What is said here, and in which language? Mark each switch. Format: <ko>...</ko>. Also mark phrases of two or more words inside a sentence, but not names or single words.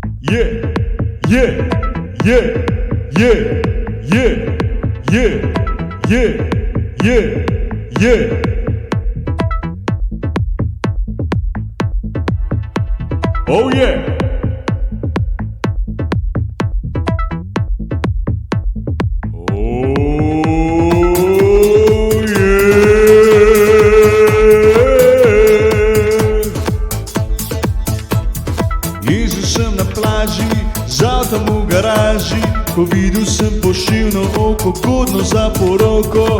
<en>Yeah, yeah, yeah, yeah, yeah, yeah, yeah, yeah, yeah. Oh yeah.</en> <sl>Jezdil sem na plaži, z avtom v garaži, ko videl sem pošivno oko, godno za poroko.</sl>